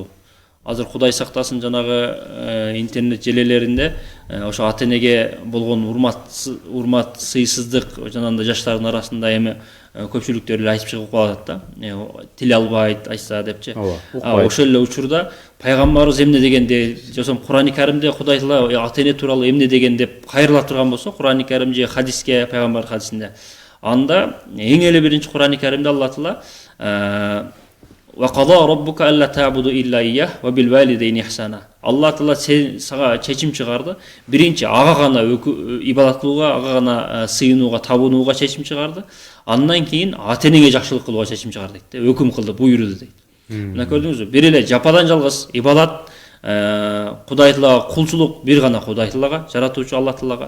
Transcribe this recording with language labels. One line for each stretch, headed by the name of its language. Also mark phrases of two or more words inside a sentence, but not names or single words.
Kyrgyz: Азыр Кудай сактасын жанагы интернет желелеринде ошо ата-энеге болгон урмат, сыйсыздык жанагындай жаштардын арасында эми көпчүлүктөр эле айтып чыгып калат да. Тил албайт, айтса депчи. Ошол эле учурда пайгамбарыбыз эмне дегенде, жосом Курани Каримде Кудай Таала ата-эне тууралуу эмне деген деп кайрыла турган болсо, Курани Карим же хадиске, пайгамбар хадисинде, анда эң эле биринчи Курани Каримде Алла Таала
Arabic: وَقَضَى رَبُّكَ أَلَّا تَعْبُدُوا إِلَّا إِيَّهُ وَبِالْوَالِدَيْنِ إِحْسَانًا.
Kyrgyz: Алла Таала сага чечим чыгарды. Биринчи ага гана ибадат кылууга, ага гана сыйынууга, табынууга чечим чыгарды. Андан кийин ата-энеге жакшылык кылууга чечим чыгарды дейт. Өкүм кылды, буйруду дейт. Мына көрдүңүзбү? Бир эле жападан жалгыз ибадат, Кудай Таалага кулчулук бир гана Кудай Таалага, жаратуучу Алла Таалага.